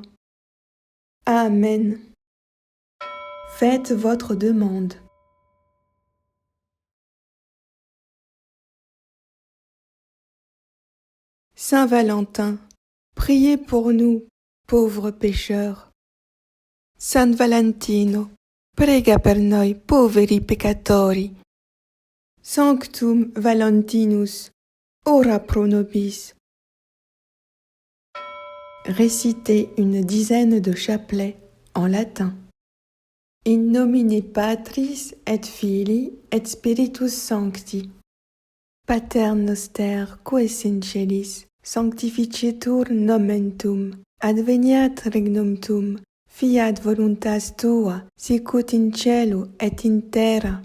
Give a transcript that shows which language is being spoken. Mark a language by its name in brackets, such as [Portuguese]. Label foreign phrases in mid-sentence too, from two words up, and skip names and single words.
[French] Amen. Faites votre demande. Saint Valentin, priez pour nous, pauvres pécheurs. [Italian] San Valentino, prega per noi poveri peccatori. [Latin] Sanctum Valentinus, ora pro nobis. [French] Récitez une dizaine de chapelets en latin. [Latin] In nomine Patris et Filii et Spiritus Sancti. Pater noster, qui es in celis, sanctificetur nomen tuum, adveniat regnum tuum, fiat voluntas tua, sicut in cielo et in terra.